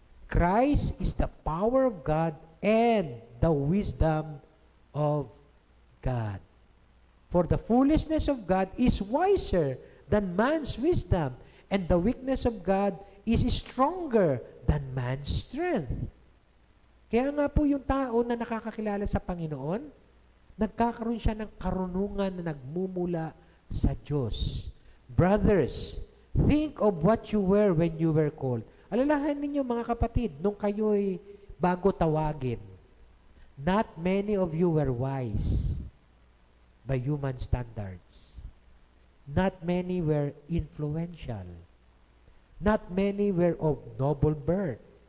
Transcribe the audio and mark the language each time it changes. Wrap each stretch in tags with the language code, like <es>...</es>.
<en>Christ is the power of God and the wisdom of God. For the foolishness of God is wiser than man's wisdom, and the weakness of God is stronger than man's strength.</en> <tl>Kaya nga po yung tao na nakakakilala sa Panginoon, nagkakaroon siya ng karunungan na nagmumula sa Diyos.</tl> <en>Brothers, think of what you were when you were called.</en> <tl>Alalahan ninyo mga kapatid, nung kayo'y bago tawagin,</tl> <en>not many of you were wise by human standards. Not many were influential. Not many were of noble birth.</en>